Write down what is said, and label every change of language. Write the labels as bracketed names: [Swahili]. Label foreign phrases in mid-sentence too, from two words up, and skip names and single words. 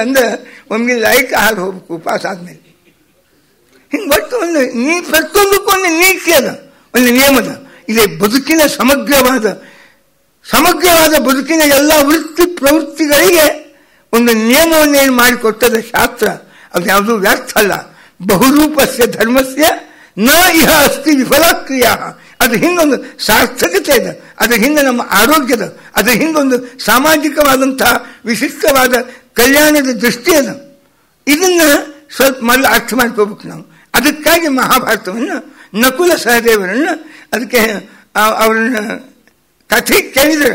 [Kannada] ಅಂದ್ರೆ ಒಮ್ಮೆ ಲೈಟ್ ಆಗಿ ಹೋಗ್ಬೇಕು ಉಪವಾಸ ಆದ್ಮೇಲೆ. ಹಿಂಗೆ ಒಟ್ಟು ಒಂದು ಪ್ರತಿಯೊಂದಕ್ಕೂ ಒಂದು ನೀತಿ ಅದ, ಒಂದು ನಿಯಮದ. ಇದೆ ಬದುಕಿನ ಸಮಗ್ರವಾದ ಬದುಕಿನ ಎಲ್ಲ ವೃತ್ತಿ ಪ್ರವೃತ್ತಿಗಳಿಗೆ ಒಂದು ನಿಯಮವನ್ನೇನು ಮಾಡಿಕೊಟ್ಟದ ಶಾಸ್ತ್ರ. ಅದು ಯಾವುದೂ ವ್ಯರ್ಥ ಅಲ್ಲ. [Sanskrit] ಬಹುರೂಪಸ್ಯ ಧರ್ಮಸ್ಯ ನ ಇಹ ಅಸ್ತಿ ವಿಫಲಕ್ರಿಯಾ. [Kannada] ಅದ್ರ ಹಿಂದೊಂದು ಸಾರ್ಥಕತೆ ಇದೆ, ಅದ್ರ ಹಿಂದೆ ನಮ್ಮ ಆರೋಗ್ಯದ, ಅದ್ರ ಹಿಂದೊಂದು ಸಾಮಾಜಿಕವಾದಂತಹ ವಿಶಿಷ್ಟವಾದ ಕಲ್ಯಾಣದ ದೃಷ್ಟಿ ಅದ. ಇದನ್ನ ಸ್ವಲ್ಪ ಮೊದಲು ಅರ್ಥ ಮಾಡ್ಕೋಬೇಕು ನಾವು. ಅದಕ್ಕಾಗಿ ಮಹಾಭಾರತವನ್ನು ನಕುಲ ಸಹದೇವರನ್ನು ಅದಕ್ಕೆ ಅವರನ್ನ ಕಥೆ ಕೇಳಿದರು.